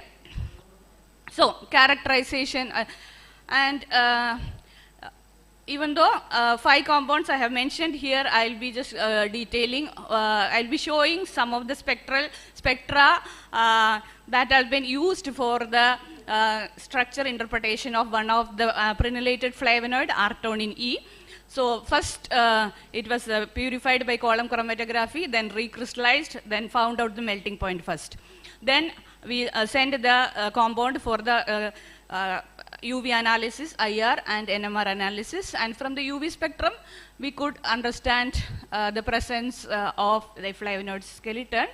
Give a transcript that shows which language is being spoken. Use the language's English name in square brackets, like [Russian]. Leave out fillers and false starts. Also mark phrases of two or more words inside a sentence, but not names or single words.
[English] So characterization and even though 5 compounds I have mentioned here, I will be just detailing, I will be showing some of the spectra that have been used for the structure interpretation of one of the prenulated flavonoid, artonin E. So first it was purified by column chromatography, then recrystallized, then found out the melting point first. Then we send the compound for the UV analysis, IR and NMR analysis, and from the UV spectrum we could understand the presence of the flavonoid skeleton.